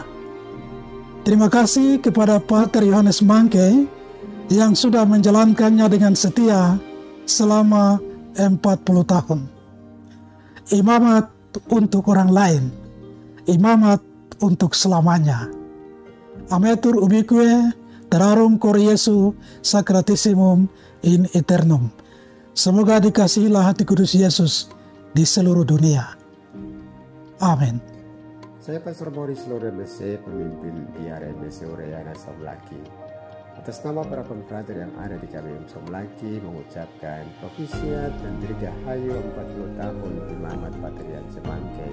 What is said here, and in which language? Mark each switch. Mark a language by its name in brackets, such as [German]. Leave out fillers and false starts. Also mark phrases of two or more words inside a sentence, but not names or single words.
[Indonesian] Terima kasih kepada Pater Yohanes Mangkei yang sudah menjalankannya dengan setia selama 40 tahun. Imamat untuk orang lain, imamat untuk selamanya. [Latin] Ametur ubique terrarum cor Jesu sacratissimum in aeternum. [Indonesian] Semoga dikasihilah hati kudus Yesus di seluruh dunia. Amin. Saya Pastor Boris Lore MSc, pemimpin biara MSc Urayana Somlaki. Atas nama para konfrater yang ada di KBM Somlaki mengucapkan Propisiat dan Dirgahayu 40 tahun Imamat Pater Yohanes Mangkei.